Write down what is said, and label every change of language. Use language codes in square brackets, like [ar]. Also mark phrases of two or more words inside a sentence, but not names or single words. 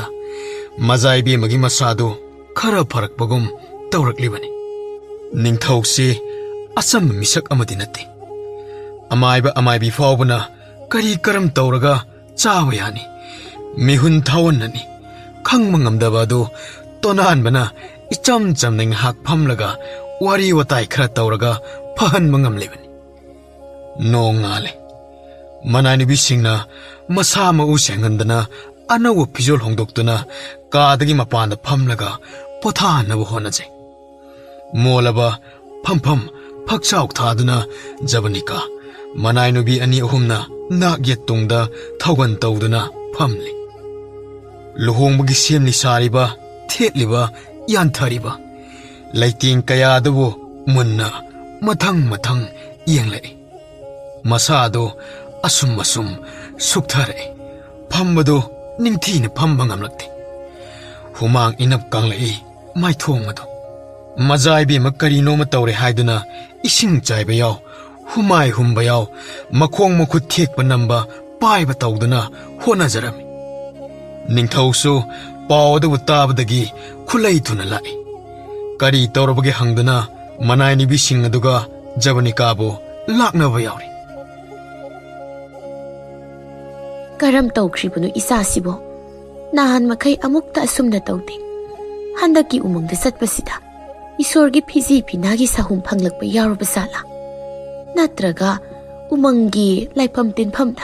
[mni] majaibi magi masadu khara pharakpagum tawraklibani ningthौsi asam misak amadi nate amaibi fawbana kari karam tawraga chawa yani mihun thawannani khangmangamdaba du tonanbana icham chamning hak phamlaga wari watai khara tawraga phahan mangamlebani nongale manani bisingna masama u sengandana anawo pijol hongdoktuna kadagi mapanda phamlaga pothana bo honaje molaba phampham phakchauk thaduna jabanika manai nubi ani ahumna nagye tungda thogan tawduna phamli luhongbagi semni sariba thetliba yanthariba laiting kaya dubu munna mathang yenglai masado asum sukthare phambado ningthina phamba ngamlakte humang inap kanglai mai thongmado majaibi makarino ma tawre haiduna ising chaiba yaw humai humba yaw makhong makhut thekpa namba paiba tawduna hona jarami ningthausu pawdu tabadagi khulai thuna lai kari tawrabage hangduna manai ni bising aduga jabanika bo laknaba yawri Karam tawkribunu isasibo. Nahan makai amukta asumna tawte. Handaki umangda satpasida. Isorgi phizi pinagi sahum phanglakpa yarubasala. Natraga umangi laipam tinpamda.